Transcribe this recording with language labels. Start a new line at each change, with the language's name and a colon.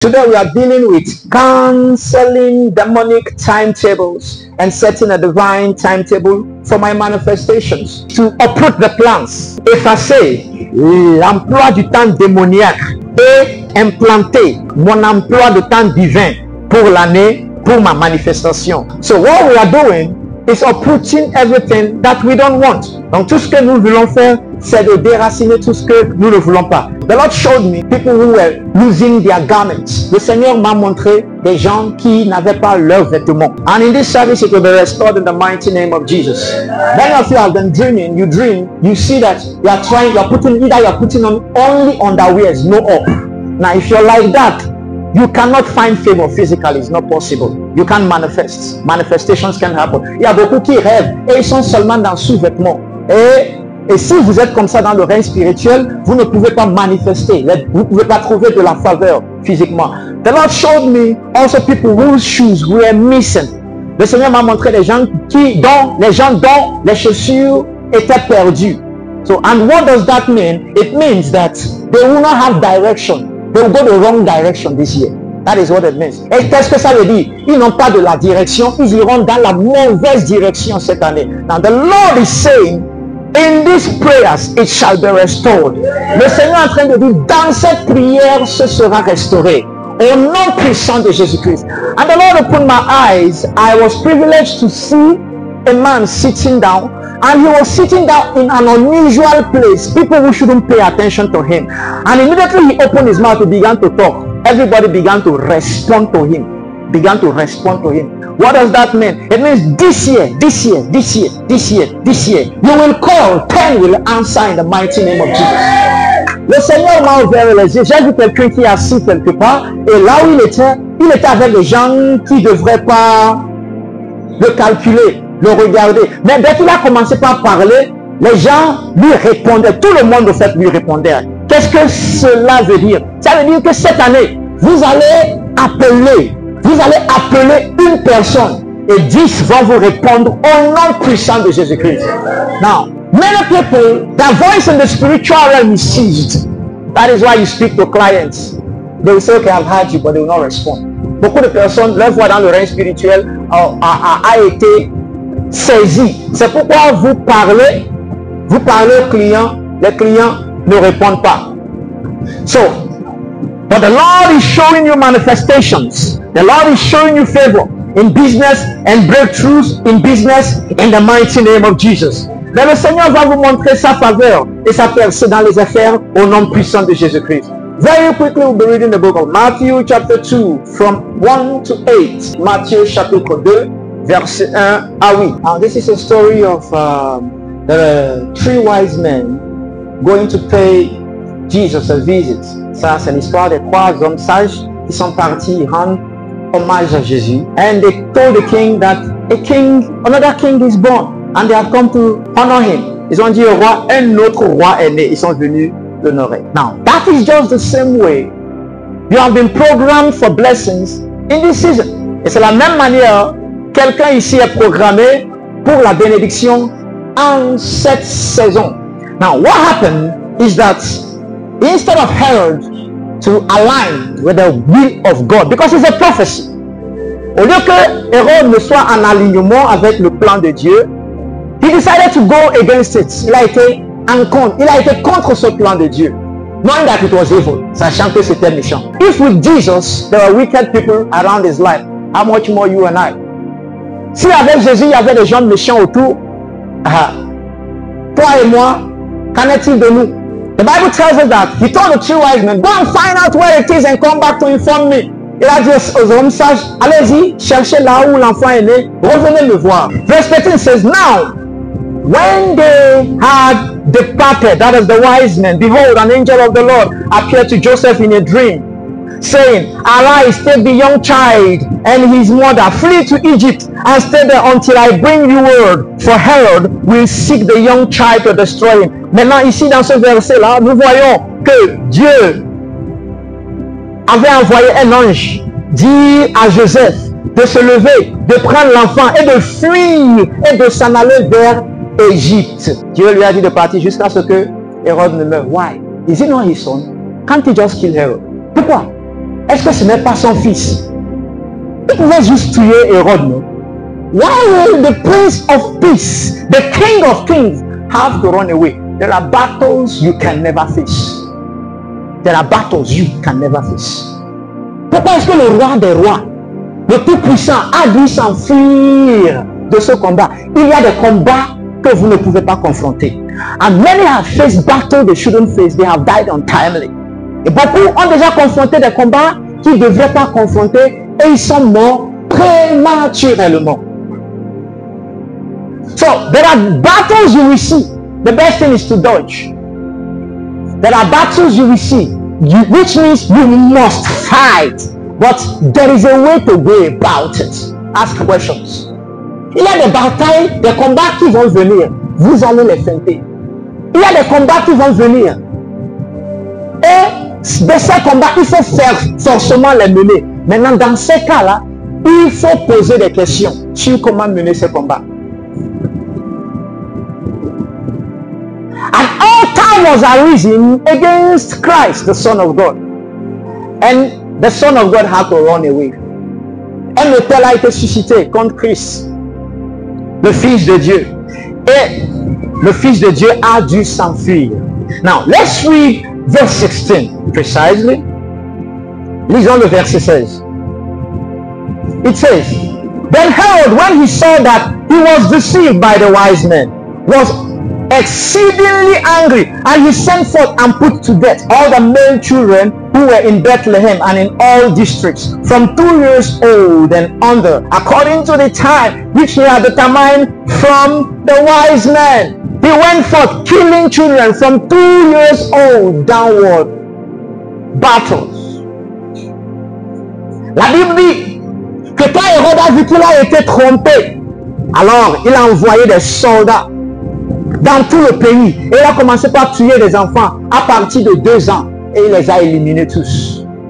English: Today we are dealing with cancelling demonic timetables and setting a divine timetable for my manifestations. To uproot the plans,
French: effacer l'emploi du temps démoniaque et implanter mon emploi de temps divin pour l'année, pour ma manifestation.
English: So what we are doing is uprooting everything that we don't want.
French: Donc tout ce que nous voulons faire, c'est de déraciner tout ce que nous ne voulons pas.
English: The Lord showed me people who were losing their garments.
French: Le Seigneur m'a montré des gens qui n'avaient pas leurs vêtements.
English: And in this service it will be restored in the mighty name of Jesus. Many of you have been dreaming. You dream, you see that you are trying, you are putting on only underwears, no up. Now if you're like that, you cannot find favor physically. It's not possible. You can't manifest. Manifestations can happen.
French: Il y a beaucoup qui rêvent et ils sont seulement dans sous-vêtements. Et si vous êtes comme ça dans le règne spirituel, vous ne pouvez pas manifester. Vous ne pouvez pas trouver de la faveur physiquement.
English: The Lord showed me also people whose shoes were missing.
French: Le Seigneur m'a montré les gens dont les chaussures étaient perdues.
English: So, and what does that mean? It means that they will not have direction. They will go the wrong direction this year. That is what it means.
French: Et qu'est-ce que ça veut dire? Ils n'ont pas de la direction. Ils iront dans la mauvaise direction cette année.
English: Now the Lord is saying, in these prayers, it shall be restored.
French: Le Seigneur est en train de dire, dans cette prière, ce sera restauré. Au nom puissant de Jésus-Christ.
English: And the Lord opened my eyes. I was privileged to see a man sitting down. And he was sitting down in an unusual place. People who shouldn't pay attention to him. And immediately he opened his mouth, he began to talk. Everybody began to respond to him. What does that mean? It means this year, you will call, 10 will answer in the mighty name of Jesus.
French: Le Seigneur m'a ouvert les yeux. J'ai vu quelqu'un qui est assis quelque part. Et là où il était avec des gens qui ne devraient pas le calculer, le regarder. Mais dès qu'il a commencé par parler, les gens lui répondaient. Tout le monde, au fait, lui répondait. Qu'est-ce que cela veut dire? Ça veut dire que cette année, vous allez appeler une personne et 10 vont vous répondre au nom puissant de Jésus-Christ.
English: Now, many people, their voice in the spiritual realm is seized. That is why you speak to clients. They will say, okay, I've heard you, but they will not respond.
French: Beaucoup de personnes, leur voix dans le règne spirituel a été saisie. C'est pourquoi vous parlez aux clients, les clients ne répondent pas.
English: So, but the Lord is showing you manifestations. The Lord is showing you favor in business and breakthroughs in business in the mighty name of Jesus.
French: Mais le Seigneur va vous montrer sa faveur et sa percée dans les affaires au nom puissant de Jésus-Christ.
English: Very quickly we'll be reading the book of Matthew chapter 2 from 1 to 8.
French: Matthieu chapitre 2 verset 1 à 8.
English: Now this is a story of the 3 wise men going to pay Jesus a visit.
French: Ça, c'est l'histoire des 3 hommes sages qui sont partis rendre hommage à Jésus.
English: And they told the king that another king is born. And they have come to honor him.
French: Ils ont dit au roi, un autre roi est né. Ils sont venus l'honorer.
English: Now, that is just the same way you have been programmed for blessings in this season.
French: Et c'est la même manière, quelqu'un ici est programmé pour la bénédiction en cette saison.
English: Now, what happened is that instead of Herod to align with the will of God, because it's a prophecy,
French: au lieu que Hérode ne soit en alignement avec le plan de Dieu,
English: he decided to go against it.
French: Il a été contre ce plan de Dieu,
English: knowing that it was evil,
French: sachant que c'était méchant.
English: If with Jesus there were wicked people around his life, how much more you and I?
French: Si avec Jésus il y avait des gens méchants autour, toi et moi, qu'en est-il de nous?
English: The Bible tells us that he told the 3 wise men, go and find out where it is and come back to inform me.
French: Il a dit aux hommes sages, allez-y, cherchez là où l'enfant est né, revenez me voir.
English: Verse 13 says, now, when they had departed, that is the wise men, behold, an angel of the Lord appeared to Joseph in a dream, saying, arise, take the young child and his mother, flee to Egypt and stay there until I bring you word, for Herod will seek the young child to destroy him.
French: Maintenant, ici, dans ce verset-là, nous voyons que Dieu avait envoyé un ange dire à Joseph de se lever, de prendre l'enfant et de fuir et de s'en aller vers Égypte. Dieu lui a dit de partir jusqu'à ce que Hérode ne meure.
English: Why? Is it not his son? Can't he just kill Herod?
French: Pourquoi? Est-ce que ce n'est pas son fils? Il pouvait juste tuer Hérode, non?
English: Why will the Prince of Peace, the King of Kings, have to run away? There are battles you can never face. There are battles you can never face.
French: Pourquoi est-ce que le roi des rois, le Tout-Puissant, a dû s'enfuir de ce combat? Il y a des combats que vous ne pouvez pas confronter.
English: And many have faced battles they shouldn't face. They have died untimely.
French: Et beaucoup ont déjà confronté des combats qu'ils ne devraient pas confronter et ils sont morts prématurément.
English: So, there are battles you will see. The best thing is to dodge. There are battles you will see, which means you must fight. But there is a way to go about it. Ask questions.
French: Il y a des batailles, des combats qui vont venir. Vous allez les feinter. Il y a des combats qui vont venir. Et de ces combats, il faut faire forcément les mener. Maintenant, dans ces cas-là, il faut poser des questions sur comment mener ces combats.
English: An altar was arisen against Christ, the Son of God. And the Son of God had to run away.
French: Un autel a été suscité contre Christ, le Fils de Dieu. Et le Fils de Dieu a dû s'enfuir.
English: Now, let's read verse 16 precisely.
French: Lisons le verset 16.
English: It says, Then Herod, when he saw that he was deceived by the wise men, was exceedingly angry, and he sent forth and put to death all the male children who were in Bethlehem and in all districts, from 2 years old and under, according to the time which he had determined from the wise men. He went forth killing children from 2 years old downward. Battles.
French: La Bible dit que quand Hérode a vu qu'il a été trompé, alors il a envoyé des soldats dans tout le pays. Et il a commencé par tuer les enfants à partir de 2 ans. Et il les a éliminés tous.